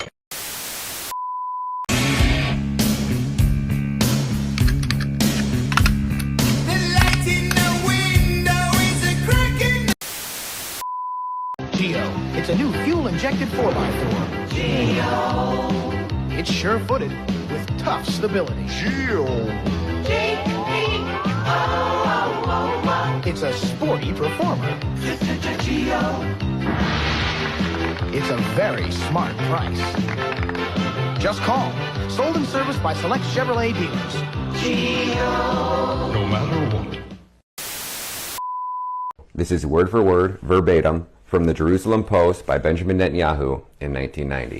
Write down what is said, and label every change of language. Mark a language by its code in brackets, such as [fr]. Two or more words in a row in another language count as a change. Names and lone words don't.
[en] It's a new fuel-injected 4x4. Geo. It's sure-footed with tough stability. Geo. G-E-O-O-O-O. It's a sporty performer. It's a very smart price. Just call. Sold and serviced by select Chevrolet dealers. No matter what. This is word for word, verbatim, from the Jerusalem Post by Benjamin Netanyahu in 1990.